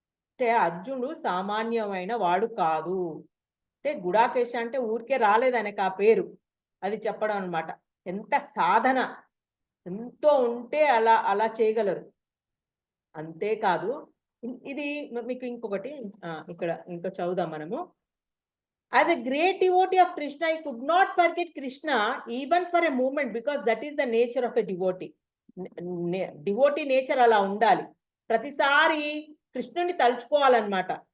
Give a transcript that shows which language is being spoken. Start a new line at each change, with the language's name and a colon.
Telugu: అంటే అర్జునుడు సామాన్యమైన వాడు కాదు. అంటే గుడాకేశ అంటే ఊరికే రాలేదనక ఆ పేరు, అది చెప్పడం అనమాట. ఎంత సాధన ఎంతో ఉంటే అలా అలా చేయగలరు. అంతేకాదు ఇది మీకు ఇంకొకటి ఇక్కడ ఇంకా చదువుదాం మనము.
English: As a great devotee of Krishna, I could not forget Krishna even for a moment, because that is the nature of a devotee.
Telugu: Devotee nature అలా ఉండాలి, ప్రతిసారి కృష్ణుని తలుచుకోవాలన్నమాట.